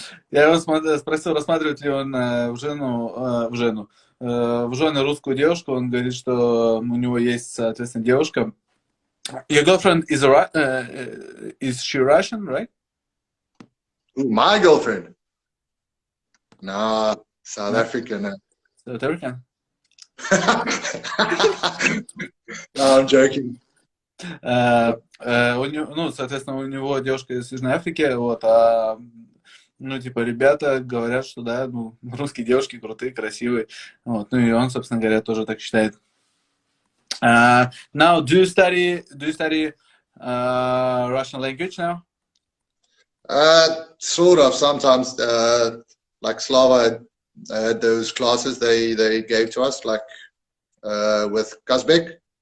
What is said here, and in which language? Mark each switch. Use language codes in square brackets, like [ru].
[ru] Я его спросил, рассматривает ли он в жены русскую девушку. Он говорит, что у него есть, соответственно, девушка. [en] Your girlfriend is she Russian, right? My girlfriend? Nah, South African. South African? No, I'm joking. [ru] Ну, соответственно, у него девушка из Южной Африки, вот, ну, типа, ребята говорят, что, да, ну, русские девушки крутые, красивые, вот, ну, и он, собственно говоря, тоже так считает. [en] Now, do you study Russian language now? Sort of, sometimes, like Slava, those classes they gave to us, like, with Kazbek.